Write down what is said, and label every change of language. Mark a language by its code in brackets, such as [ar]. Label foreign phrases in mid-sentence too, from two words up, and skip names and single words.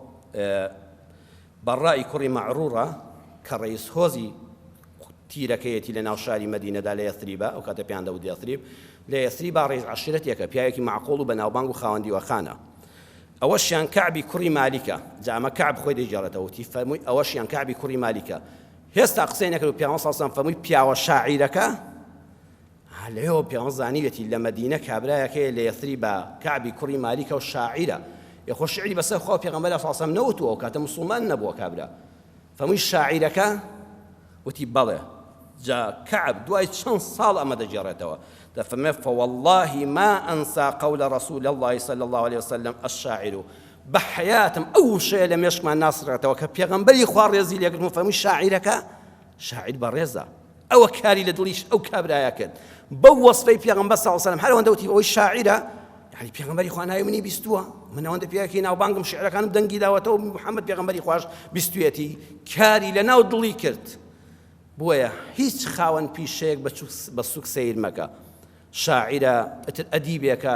[ckb] بەڕای کوڕی مەعروورە کە ڕئیس هۆزی تیرەکەیەتی لە ناو شاری مەدینەدا لە یەثریبە ئەو کاتە پێیان دەوت یەثریب لە یەثریبا ڕئیس عەشیرەتێکە پیاوێکی معقوڵ و بەناوبانگ و خاوەن دیوەخانە ئەوەشیان کەعبی کوڕی مالیکە جا ئەمە کەعب خۆی دەیجێڕێتەوە وتی فەرمووی ئەوەشیان کەعبی کوڕی مالیکە هێستا قسەی نەکرد و پێغەمبەر [ar] صلی الله علیه وسلم [ckb] فەرمووی پیاوە شاعیرەکە لەوێەوە پێغەمبەر زانیوێتی لە مەدینە کابرایەکەیە لە یەثریبە کەعبی کوڕی مالیکە و شاعیرە یەخۆ شعری بەسەر خوا پێغەمبەر [ar] صلی الله علیه وسلم [ckb] نەوتووە ئەو کاتە موسڵمان نەبووە کابرا فەرمووی شاعیرەکە وتی بەڵێ جا کەعب دوای چەند ساڵ ئەمە دەجێڕێتەوە دەفەرمێ [ar] فوالله ما أنسى قول رسول الله صلى الله عليه وسلم الشاعر بحياتم [ckb] ئەو شەیە لە مێشکمان ناسڕێتەوە کە پێغەمبەری خوا ڕێزی لێکردم فەرمووی شاعیرەکە شاعیر بەڕێزە ئەوە کاری لە دڵیش ئەو کابرایە کرد بەو وەسفەی پێغەمبەر [ar] صلی الله علیه وسلم [ckb] هەر ئەوەندە وتی ئەوەی شاعیرە یعنی پێغەمبەری خوا ناوی منی بیستووە من ئەوەندە پیاوێکی ناوبانگم شعرەکانم دەنگی داوەتەوە محەممەد پێغەمبەری خوش بیستوێتی کاری لە ناو دڵی کرد بۆیە هیچ خاوەن پیشەیەک بە سوک سیر مەکە شاعیرە ئەدیبێکە